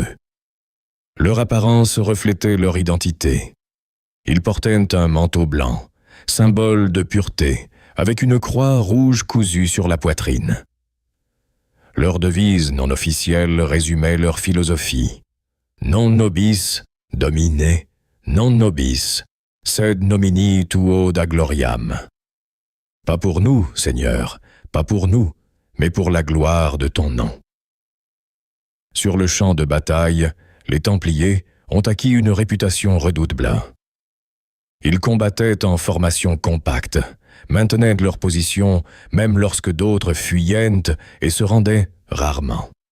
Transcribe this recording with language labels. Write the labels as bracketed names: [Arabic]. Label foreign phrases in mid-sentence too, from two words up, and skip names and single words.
[French] Leur apparence reflétait leur identité. Ils portaient un manteau blanc, symbole de pureté, avec une croix rouge cousue sur la poitrine. Leur devise non officielle résumait leur philosophie. [Latin] Non nobis, domine, non nobis, sed nomini tuo da gloriam. [French] Pas pour nous, Seigneur, pas pour nous, mais pour la gloire de ton nom. Sur le champ de bataille, les Templiers ont acquis une réputation redoutable. Ils combattaient en formation compacte, maintenaient leur position même lorsque d'autres fuyaient et se rendaient rarement.